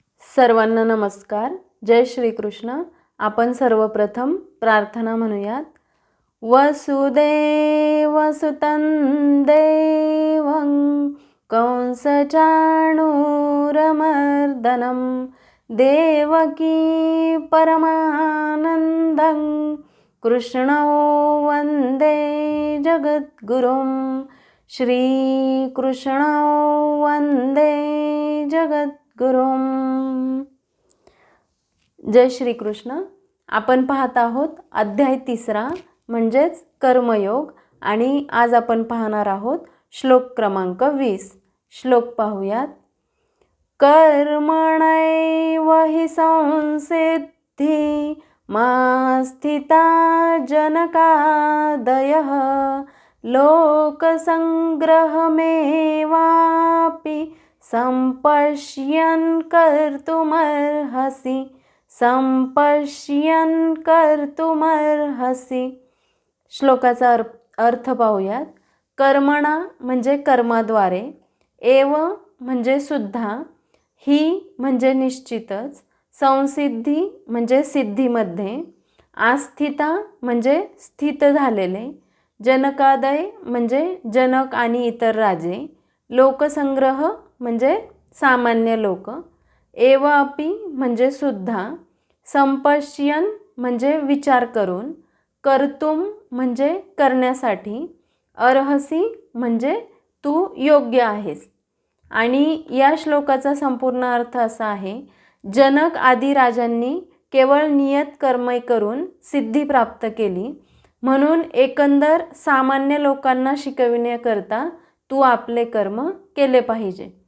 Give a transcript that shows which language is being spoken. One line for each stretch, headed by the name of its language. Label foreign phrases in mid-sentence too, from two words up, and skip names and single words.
Marathi: सर्वांना नमस्कार. जय श्री कृष्ण. आपण सर्वप्रथम प्रार्थना म्हणूयात.
Sanskrit: वसुदेवसुतं देवं कंसचाणूरमर्दनं देवकी परमानन्दं कृष्णो वन्दे जगद्गुरुं. श्रीकृष्णो वन्दे जगद्गुरुं.
Marathi: जय श्री कृष्ण. आपण पाहत आहोत अध्याय 3 म्हणजेच कर्मयोग आणि आज आपण पाहणार आहोत श्लोक क्रमांक 20. श्लोक पाहूयात.
Sanskrit: कर्मणैव हि संसिद्धी मा स्थिता जनकादयः लोकसंग्रहमेवापि संपश्यन् कर्तुमर्हसि. संपश्यन् कर्तुमर्हसि.
Marathi: श्लोकाचा अर्थ पाहूयात. कर्मणा म्हणजे कर्माद्वारे, एव म्हणजे सुद्धा, ही म्हणजे निश्चितच, संसिद्धी म्हणजे सिद्धीमध्ये, आस्थिता म्हणजे स्थित झालेले, जनकादय म्हणजे जनक आणि इतर राजे, लोकसंग्रह म्हणजे सामान्य लोक,
Sanskrit: एव अपि
Marathi: म्हणजे सुद्धा, संपश्यन म्हणजे विचार करून, कर्तुम म्हणजे करण्यासाठी, अर्हसी म्हणजे तू योग्य आहेस. आणि या श्लोकाचा संपूर्ण अर्थ असा आहे, जनक आदी राजांनी केवळ नियत कर्मे करून सिद्धी प्राप्त केली, म्हणून एकंदर सामान्य लोकांना शिकविण्याकरता तू आपले कर्म केले पाहिजे.